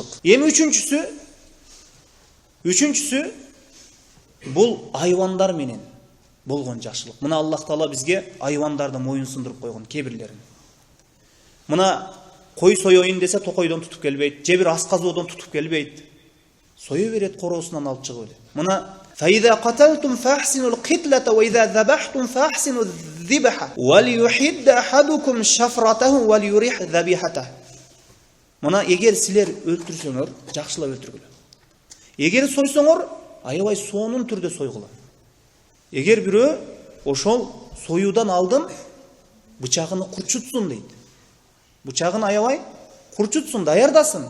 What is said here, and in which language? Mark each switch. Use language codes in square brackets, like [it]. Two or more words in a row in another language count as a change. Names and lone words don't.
[ky] Эми үчүнчүсү бул айвандар менен болгон жакшылык. Мына Аллах Таала бизге айвандарды моюн сундуруп койгон кебирлерин. Мына кой соёйун десе токойдон тутуп келбейт, же бир асказоодон тутуп келбейт. Сое берет, короосунан алып чыгып эле. [ar] Мына فَإِذَا قَتَلْتُمْ فَأَحْسِنُوا الْقِتْلَةَ وَإِذَا ذَبَحْتُمْ فَأَحْسِنُوا الذِّبْحَ وَلْيُحِدَّ أَحَدُكُمْ شَفْرَتَهُ وَلْيُرِحْ ذَبِيحَتَهُ. [ky] Мына эгер силер өлтүрсөңөр, жакшылап өлтүргүлө. Эгер сойсоңор, аябай сонун түрдө сойгула. Эгер бирөө ошол союудан алдын бычагын курчутсун дейт. Бычагын аябай курчутсун, даярдасын.